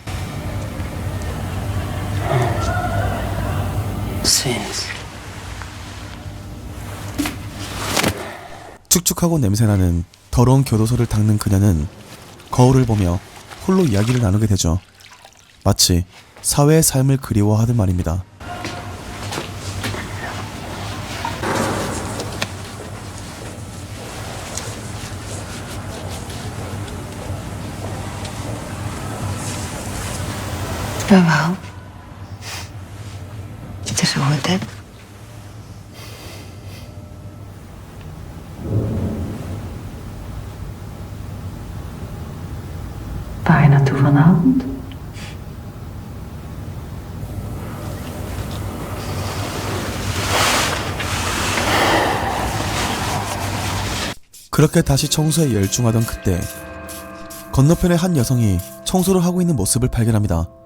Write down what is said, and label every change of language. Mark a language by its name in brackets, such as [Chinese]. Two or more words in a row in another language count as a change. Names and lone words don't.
[Korean] 축축하고 냄새나는 더러운 교도소를 닦는 그녀는 거울을 보며 홀로 이야기를 나누게 되죠. 마치 사회의 삶을 그리워하듯 말입니다. [Dutch] Jawel. Het is goed, hè? Waar je naartoe vanavond? [Korean] 그렇게 다시 청소에 열중하던 그때 건너편의 한 여성이 청소를 하고 있는 모습을 발견합니다.